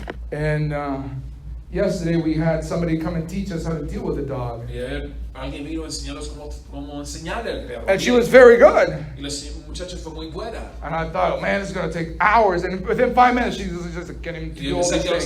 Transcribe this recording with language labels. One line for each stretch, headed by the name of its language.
English: And yesterday we had somebody come and teach us how to deal with the dog.
Spanish: Alguien vino a enseñarnos cómo enseñarle al perro.
English: And she was very good.
Spanish: Y la muchacha fue muy buena.
English: And I thought, man, it's going to take hours. And within 5 minutes, she's just getting to do all these things.